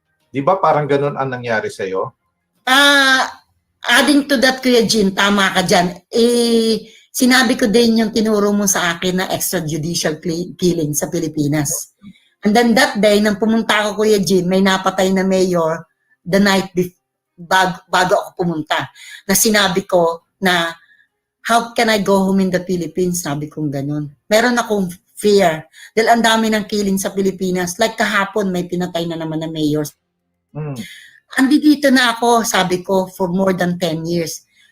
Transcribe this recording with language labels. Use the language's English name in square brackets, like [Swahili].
[Filipino] Di ba parang ganun ang nangyari sa'yo? Adding to that, Kuya Jean, tama ka dyan. Sinabi ko din yung tinuro mo sa akin na extrajudicial killing sa Pilipinas. [English] And then that day, [Filipino] nang pumunta ako, Kuya Jean, may napatay na mayor the night bago ako pumunta. Na sinabi ko na, [English] how can I go home in the Philippines? [Filipino] Sabi kong ganun. Meron akong fear. Dahil ang dami ng killing sa Pilipinas. Like kahapon, may pinatay na naman na mayor. Andito na ako, sabi ko, [English] for more than 10 years.